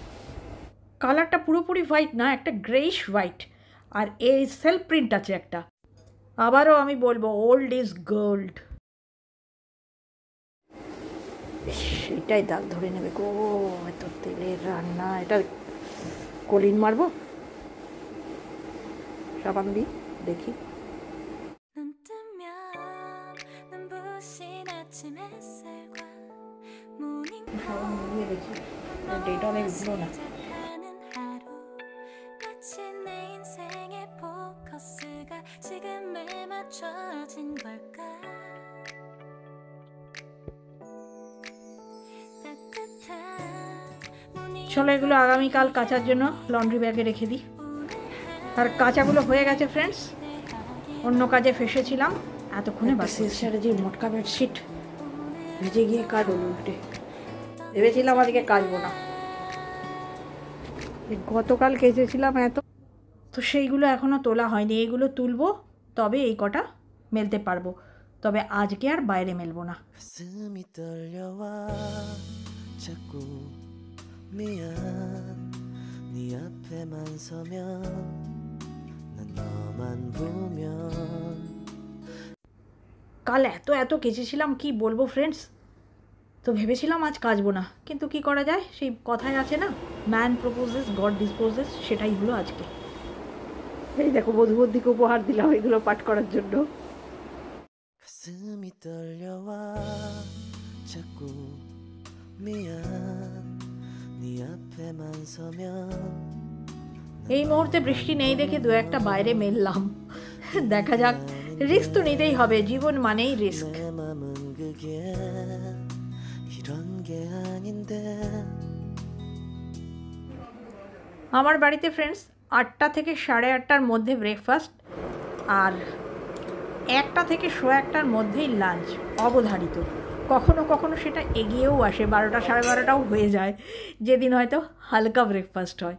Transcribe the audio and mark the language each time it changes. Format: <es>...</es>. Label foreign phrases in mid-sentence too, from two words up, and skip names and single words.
<bn>কালারটা পুরোপুরি হোয়াইট না, একটা</bn> <en>greyish white,</en> <bn>আর এর</bn> <en>self print</en> <bn>আছে একটা। আবারও আমি বলবো,</bn> <en>old is gold.</en> <bn>এটাই দাগ ধরে নেবে গো, এত তেলের রান্না। এটা কলিন মারবো, সাবান দিই, দেখি।</bn> <ko>눈 뜨면 눈부신 아침 햇살과 모닝</ko> <bn>সাবান দিয়ে দেখি, ডেটলে উঠলো না।</bn> <ko>시작하는 하루 마치 내 인생의 포커스가 지금에 맞춰진 걸까 따뜻한</ko> <bn>চলো এগুলো আগামীকাল কাচার জন্য</bn> <en>laundry bag</en> <bn>রেখে দিই। আর কাচাগুলো হয়ে গেছে ফ্রেন্ডস, অন্য কাজে ফেসেছিলাম এতক্ষণে। বাসের সাথে যে মোটকা বেডশিট ভিজে গিয়ে কাটল উল্টে, ভেবেছিলাম আজকে কাচবো না, গতকাল কেচেছিলাম এত, তো সেইগুলো এখনও তোলা হয়নি। এইগুলো তুলবো, তবে এই কটা মেলতে পারবো, তবে আজকে আর বাইরে মেলবো না।</bn> <ko>가슴이 떨려와 자꾸 미안 네 앞에만 서면 난 너만 보면</ko> <bn>কাল এত কেচেছিলাম, কি বলবো ফ্রেন্ডস। তো ভেবেছিলাম আজ কাচবো না, কিন্তু কি করা যায়, সেই কথাই আছে না,</bn> <en>man proposes God disposes,</en> <bn>সেটাই হলো আজকে। এই দেখো, বধূবদ্ধিকে উপহার দিলাম এগুলো পাঠ করার জন্য।</bn> <ko>가슴이 떨려와 자꾸 미안 네 앞에만 서면</ko> <bn>এই মুহূর্তে বৃষ্টি নেই দেখে 2-1টা বাইরে মেললাম, দেখা যাক। রিস্ক তো নিতেই হবে, জীবন মানেই রিস্ক।</bn> <ko>내 맘은 그게 이런 게 아닌데</ko> <bn>আমার বাড়িতে ফ্রেন্ডস 8টা থেকে 8:30টার মধ্যে ব্রেকফাস্ট, আর 1টা থেকে 1:15টার মধ্যেই লাঞ্চ অবধারিত। কখনো কখনো সেটা এগিয়েও আসে, 12টা 12:30টাও হয়ে যায়, যেদিন হয়তো হালকা ব্রেকফাস্ট হয়।</bn>